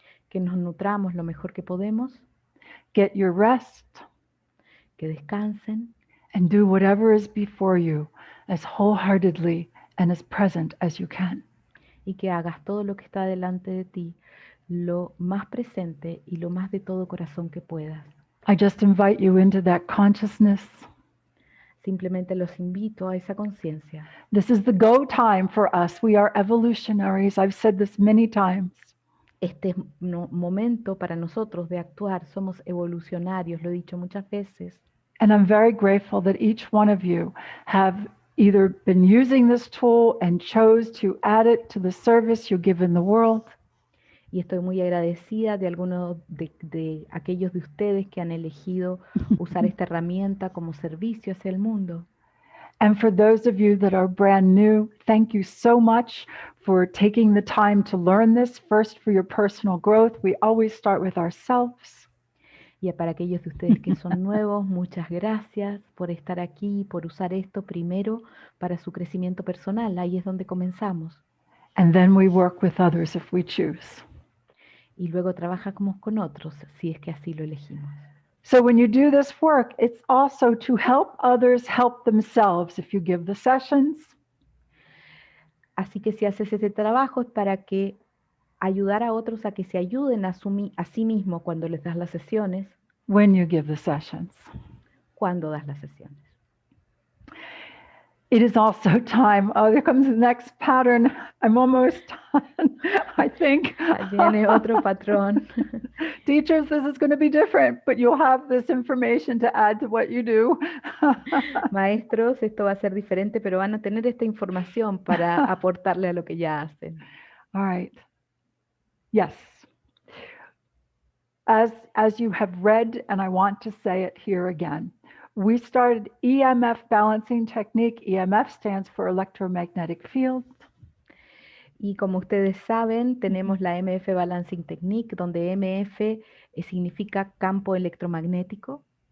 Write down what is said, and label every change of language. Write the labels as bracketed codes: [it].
[es] que nos nutramos lo mejor que podemos, [en] Get your rest. [es] que descansen [en] And do whatever is before you as wholeheartedly and as present as you can. [es] y que hagas todo lo que está delante de ti lo más presente y lo más de todo corazón que puedas. [en] I just invite you into that consciousness. [es] Simplemente los invito a esa conciencia. [en] This is the go time for us. We are evolutionaries. I've said this many times. [es] Este es momento para nosotros de actuar. Somos evolucionarios, lo he dicho muchas veces. [en] And I'm very grateful that each one of you have either been using this tool and chose to add it to the service you give in the world. [es] Y estoy muy agradecida de algunos de aquellos de ustedes que han elegido usar esta herramienta como servicio hacia el mundo. [en] And for those of you that are brand new, thank you so much for taking the time to learn this, first for your personal growth. We always start with ourselves. [es] Y para aquellos de ustedes que son nuevos, muchas gracias por estar aquí, por usar esto primero para su crecimiento personal. Ahí es donde comenzamos. [en] And then we work with others if we choose. [es] y luego trabajamos con otros si es que así lo elegimos. [en] So when you do this work, it's also to help others help themselves. If you give the sessions, [es] Así que si haces ese trabajo es para que ayudar a otros a que se ayuden a sí mismos cuando les das las sesiones, [en] when you give the sessions. [es] cuando das las sesiones. [en] It is also time. Oh, there comes the next pattern. I'm almost done, I think. [es] Ahí viene otro patrón. [en] Teachers, this is going to be different, but you'll have this information to add to what you do. [es] Maestros, esto va a ser diferente, pero van a tener esta información para aportarle a lo que ya hacen. [en] All right. Yes. As you have read, and I want to say it here again, we started EMF balancing technique. EMF stands for electromagnetic field. [es] Y como ustedes saben, tenemos la MF Balancing Technique, donde MF significa campo electromagnético.